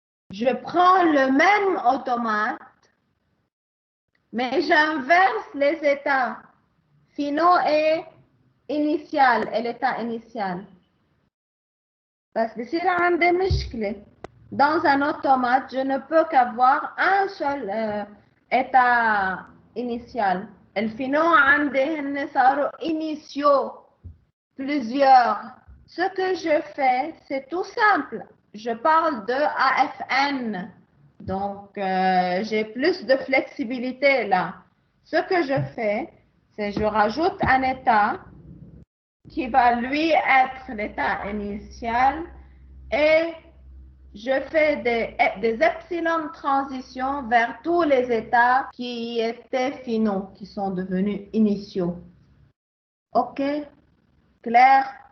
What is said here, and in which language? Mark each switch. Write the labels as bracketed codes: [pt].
[fr] Je prends le même automate, mais j'inverse les états finaux et initial, et l'état initial. Parce que si [ar] عندي مشكلة, [fr] dans un automate, je ne peux qu'avoir un seul état initial. [ar] الفينو عندي هن صاروا [fr] initiaux, plusieurs. Ce que je fais, c'est tout simple. Je parle de AFN. Donc, j'ai plus de flexibilité là. Ce que je fais, c'est je rajoute un état qui va lui être l'état initial et je fais des epsilon transitions vers tous les états qui étaient finaux, qui sont devenus initiaux. OK? Claire?